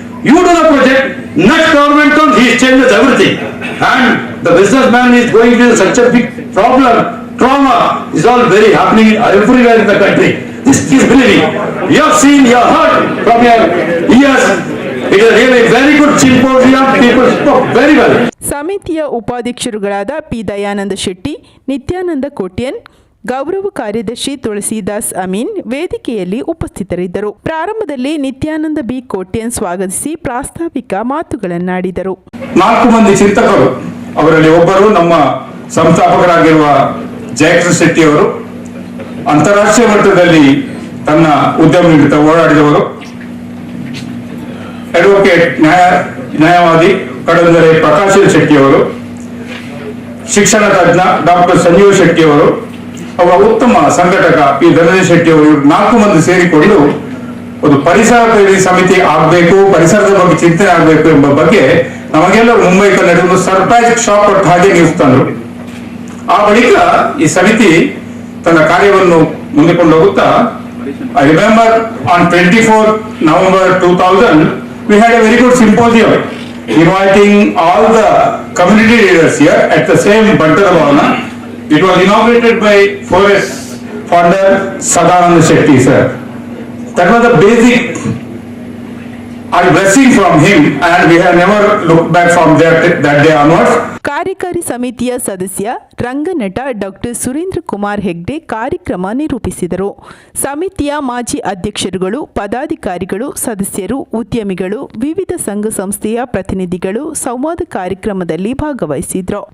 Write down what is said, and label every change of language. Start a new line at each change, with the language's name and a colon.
English: You do the project, next government comes, he changes everything. And the businessman is going to such a big problem. Trauma is all very happening everywhere in the country. This is believing. You have seen, you have heard from your ears. It is really very good symposium. People spoke very well.
Kannada: ಸಮಿತಿಯ ಉಪಾಧ್ಯಕ್ಷರುಗಳಾದ P Dayananda Shetty, Nithyananda Kotian, ಗೌರವ ಕಾರ್ಯದರ್ಶಿ ತುಳಸಿದಾಸ್ ಅಮೀನ್ ವೇದಿಕೆಯಲ್ಲಿ ಉಪಸ್ಥಿತರಿದ್ದರು. ಪ್ರಾರಂಭದಲ್ಲಿ Nithyananda B Kotian ಸ್ವಾಗತಿಸಿ ಪ್ರಾಸ್ತಾವಿಕ ಮಾತುಗಳನ್ನಾಡಿದರು. 4 ಮಂದಿ ಚಿಂತಕರು, ಅವರಲ್ಲಿ ಒಬ್ಬರು ನಮ್ಮ ಸಂಸ್ಥಾಪಕರಾಗಿರುವ ಜಯಕೃಷ್ಣ ಶೆಟ್ಟಿ ಅವರು. ಅಂತಾರಾಷ್ಟ್ರೀಯ ಮಟ್ಟದಲ್ಲಿ ತನ್ನ ಉದ್ಯಮ ನಿಮಿತ್ತ ಓಡಾಡಿದವರು. ಅಡ್ವೊಕೇಟ್ ನ್ಯಾಯವಾದಿ ಕಡಂದರೆ ಪ್ರಕಾಶ್ ಶೆಟ್ಟಿ ಅವರು, ಶಿಕ್ಷಣ ತಜ್ಞ ಡಾಕ್ಟರ್ ಸಂಜೀವ್ ಶೆಟ್ಟಿ ಅವರು, ಅವರ ಉತ್ತಮ ಸಂಘಟಕ ಪಿ ಧನಂಜಯ ಶೆಟ್ಟಿ ಅವರು. 4 ಮಂದಿ ಸೇರಿಕೊಂಡು ಒಂದು ಪರಿಸರ ಪ್ರೇಮಿ ಸಮಿತಿ ಆಗಬೇಕು, ಪರಿಸರದ ಬಗ್ಗೆ ಚಿಂತನೆ ಆಗಬೇಕು ಎಂಬ ಬಗ್ಗೆ ನಮಗೆಲ್ಲ ಮುಂಬೈ ಕನ್ನಡ ಸರ್ಪ್ರೈಸ್ ಶಾಕ್ ಕೊಟ್ಟ ಹಾಗೆ ನ್ಯೂಸ್ ತಂದರು. ಆ ಬಳಿಕ ಈ ಸಮಿತಿ ತನ್ನ ಕಾರ್ಯವನ್ನು ಮುಂದೆ ಕೊಂಡು ಹೋಗುತ್ತಾ,
English: I remember on 24 November 2000 we had a very good symposium inviting all the community leaders here at the same Bantara Bhavana. It was inaugurated by forest founder Sadananda Shetty sir. That was the basic blessing from him and we have never looked back from that day onwards.
Kannada: ಕಾರ್ಯಕಾರಿ ಸಮಿತಿಯ ಸದಸ್ಯ ರಂಗನಟ doctor Surendra Kumar Hegde ಕಾರ್ಯಕ್ರಮ ನಿರೂಪಿಸಿದರು. ಸಮಿತಿಯ ಮಾಜಿ ಅಧ್ಯಕ್ಷರುಗಳು, ಪದಾಧಿಕಾರಿಗಳು, ಸದಸ್ಯರು, ಉದ್ಯಮಿಗಳು, ವಿವಿಧ ಸಂಘ ಸಂಸ್ಥೆಯ ಪ್ರತಿನಿಧಿಗಳು ಸಂವಾದ ಕಾರ್ಯಕ್ರಮದಲ್ಲಿ ಭಾಗವಹಿಸಿದ್ರು.